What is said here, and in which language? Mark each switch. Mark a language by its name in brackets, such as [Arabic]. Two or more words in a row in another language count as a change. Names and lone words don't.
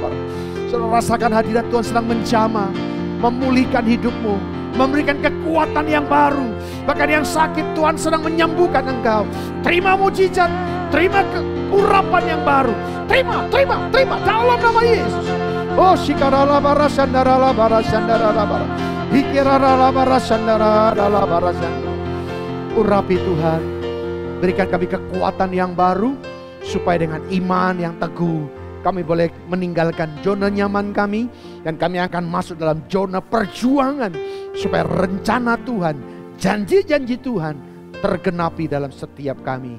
[Indonesian] Saudara, rasakan hadirat Tuhan sedang menjamah, memulihkan hidupmu, memberikan kekuatan yang baru. Bahkan yang sakit Tuhan sedang menyembuhkan engkau. Terima mujizat, terima urapan yang baru. Terima dalam nama Yesus. Oh, shikarala barasyandarala barasyandarala bara. Hikirala barasyandarala barasyandarala. Urapi Tuhan, berikan kami kekuatan yang baru, supaya dengan iman yang teguh kami boleh meninggalkan zona nyaman kami, dan kami akan masuk dalam zona perjuangan, supaya rencana Tuhan, janji-janji Tuhan tergenapi dalam setiap kami.